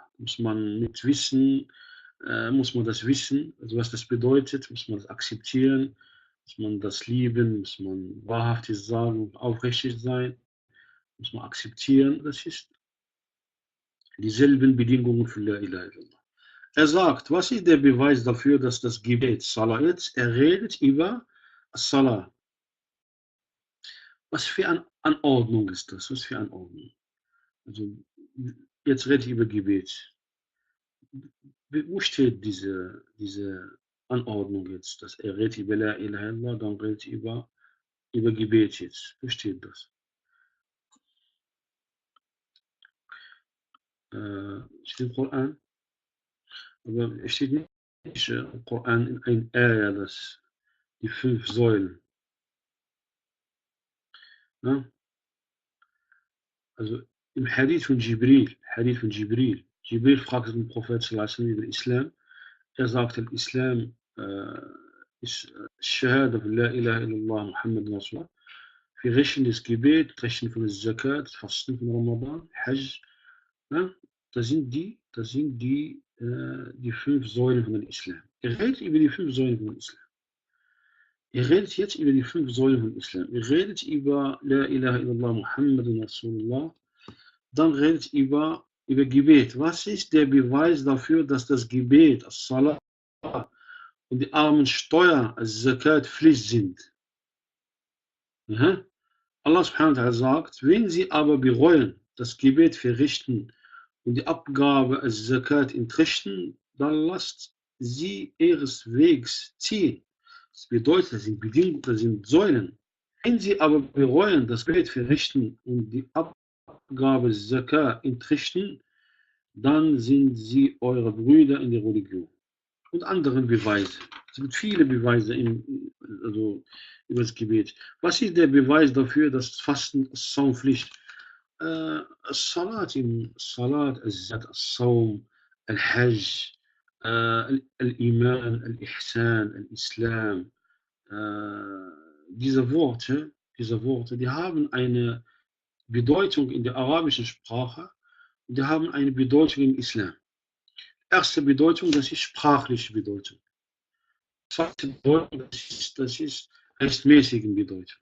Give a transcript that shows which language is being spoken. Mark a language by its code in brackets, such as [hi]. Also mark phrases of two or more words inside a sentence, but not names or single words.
[de] Muss man mit Wissen, muss man das wissen, also was das bedeutet, muss man das akzeptieren, muss man das lieben, muss man wahrhaftig sagen, aufrichtig sein, muss man akzeptieren. Das ist dieselben Bedingungen für [ar] لا إله إلا الله. [de] Er sagt, was ist der Beweis dafür, dass das Gebet Salah ist? Er redet über Salah. Was für eine Anordnung ist das? Was für eine Anordnung? Also, jetzt rede ich über Gebet. Wo steht diese Anordnung jetzt? Dass er redet über [ar] لا إله إلا الله, [de] dann redet über Gebet jetzt. Wo steht das? Steht im Koran? Aber es steht nicht im Koran in ein Ayah, dass die 5 Säulen. Ne? Also im Hadith von Jibril, Jibril fragt den Prophet [ar] صلى الله عليه وسلم [de] über Islam. Er sagt, der Islam ist Shahada von [ar] لا إله إلا الله محمد رسول الله. [de] Wir richten das Gebet, richten von der Zakat, Fasten von Ramadan, Hajj. Ja? Das sind die 5 Säulen von dem Islam. Er redet über die 5 Säulen von Islam. Er redet jetzt über die 5 Säulen von Islam. Er redet über [ar] لا إله إلا الله محمد رسول الله. [de] Dann redet über Gebet. Was ist der Beweis dafür, dass das Gebet, das Salah und die Armensteuer, das Zakat Pflicht sind? Aha. [ar] الله سبحانه وتعالى [de] sagt, wenn sie aber bereuen, das Gebet verrichten und die Abgabe als Zakat entrichten, dann lasst sie ihres Wegs ziehen. Das bedeutet, das sind Bedingungen, das sind Säulen. Wenn sie aber bereuen, das Gebet verrichten und die Abgabe Zakat entrichten, dann sind sie eure Brüder in der Religion. Und andere Beweise. Es gibt viele Beweise also über das Gebet. Was ist der Beweis dafür, dass Fasten Saumpflicht [ar] الصلاة الصلاة الزكاة الصوم الحج الإيمان الإحسان الإسلام [de] diese Worte, die haben eine Bedeutung in der arabischen Sprache und die haben eine Bedeutung im Islam. Erste Bedeutung, das ist sprachliche Bedeutung. Zweite Bedeutung, das ist rechtmäßige Bedeutung.